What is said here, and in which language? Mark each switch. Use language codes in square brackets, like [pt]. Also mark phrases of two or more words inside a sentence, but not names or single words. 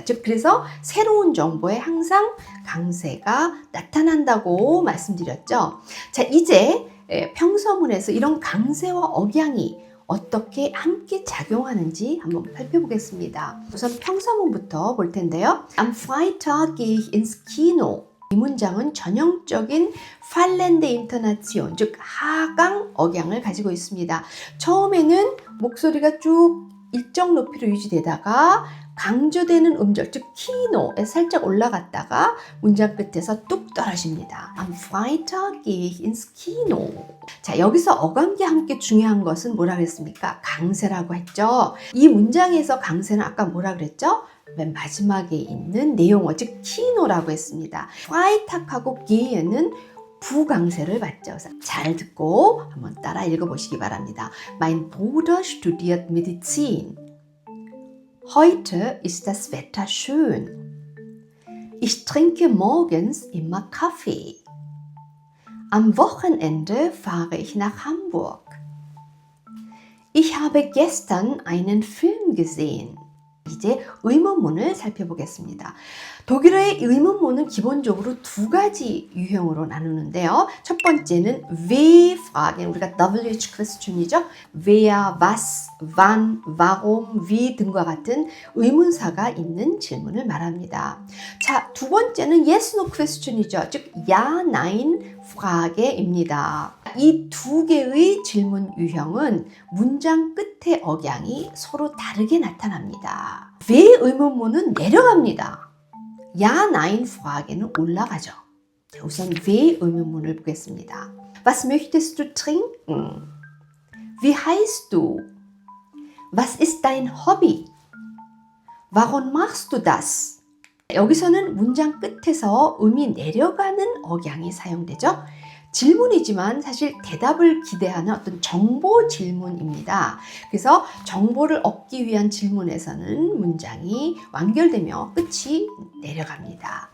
[ko] 즉, 그래서 새로운 정보에 항상 강세가 나타난다고 말씀드렸죠. 자, 이제 평서문에서 이런 강세와 억양이 어떻게 함께 작용하는지 한번 살펴보겠습니다. 우선 평서문부터 볼 텐데요. [de] Am Freitag gehe ich ins Kino. [ko] 이 문장은 전형적인 [de] fallende Intonation, [ko] 즉 하강 억양을 가지고 있습니다. 처음에는 목소리가 쭉 일정 높이로 유지되다가 강조되는 음절, 즉 키노에 살짝 올라갔다가 문장 끝에서 뚝 떨어집니다. [de] Am Freitag gehe ich ins Kino. [ko] 자, 여기서 어감과 함께 중요한 것은 뭐라 그랬습니까? 강세라고 했죠. 이 문장에서 강세는 아까 뭐라 그랬죠? 맨 마지막에 있는 내용어, 즉 키노라고 했습니다. Freitag하고 gehe는 부강세를 받죠. 잘 듣고 한번 따라 읽어보시기 바랍니다. [de] Mein Bruder studiert Medizin. Heute ist das Wetter schön. Ich trinke morgens immer Kaffee. Am Wochenende fahre ich nach Hamburg. Ich habe gestern einen Film gesehen. [ko] 이제 의문문을 살펴보겠습니다. 독일어의 의문문은 기본적으로 두 가지 유형으로 나누는데요. 첫 번째는 W-Fragen, 우리가 [en] WH question [ko] 이죠. [de] Wer, was, wann, warum, wie [ko] 등과 같은 의문사가 있는 질문을 말합니다. 자, 두 번째는 [en] Yes, No question [ko] 이죠. 즉, [de] Ja, Nein, [ko] Frage입니다. 이 두 개의 질문 유형은 문장 끝의 억양이 서로 다르게 나타납니다. 왜 의문문은 내려갑니다. [de] Ja, Nein, [ko] Frage는 올라가죠. 자, 우선 왜 의문문을 보겠습니다. [de] Was möchtest du trinken? Wie heißt du? Was ist dein Hobby? Warum machst du das? [ko] 여기서는 문장 끝에서 음이 내려가는 억양이 사용되죠. 질문이지만 사실 대답을 기대하는 어떤 정보 질문입니다. 그래서 정보를 얻기 위한 질문에서는 문장이 완결되며 끝이 내려갑니다.